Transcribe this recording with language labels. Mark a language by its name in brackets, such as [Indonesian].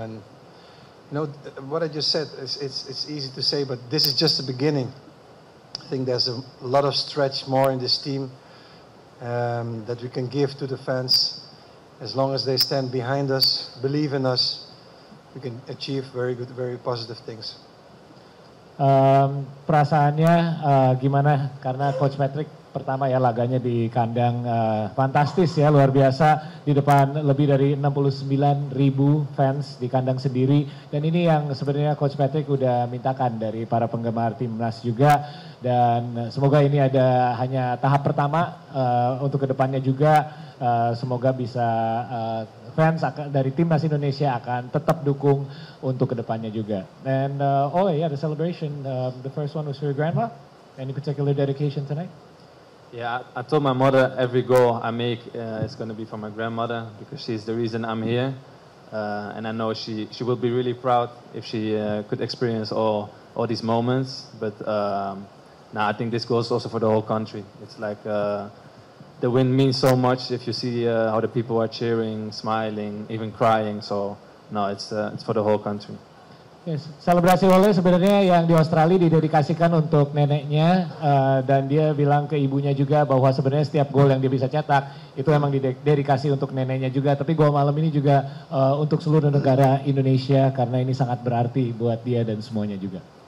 [English] And what I just said, it's easy to say, but this is just the beginning. I think there's a lot of stretch more in this team that we can give to the fans. As long as they stand behind us, believe in us, we can achieve very good, very positive things. [Indonesian] Perasaannya gimana? Karena Coach Patrick pertama ya laganya di kandang fantastis ya, luar biasa, di depan lebih dari 69.000 fans di kandang sendiri, dan ini yang sebenarnya Coach Patrick udah mintakan dari para penggemar timnas juga, dan semoga ini ada hanya tahap pertama untuk kedepannya juga. Semoga bisa fans dari timnas Indonesia akan tetap dukung untuk kedepannya juga. [English] And the celebration, the first one was for your grandma. Any particular dedication tonight? Yeah, I told my mother every goal I make is going to be for my grandmother, because she's the reason I'm here, and I know she will be really proud if she could experience all these moments. But now I think this goes also for the whole country. It's like the win means so much if you see how the people are cheering, smiling, even crying. So no, it's for the whole country. [Indonesian] Yes, selebrasi Ole sebenarnya yang di Australia didedikasikan untuk neneknya dan dia bilang ke ibunya juga bahwa sebenarnya setiap gol yang dia bisa cetak itu memang didedikasi untuk neneknya juga. Tapi gol malam ini juga untuk seluruh negara Indonesia karena ini sangat berarti buat dia dan semuanya juga.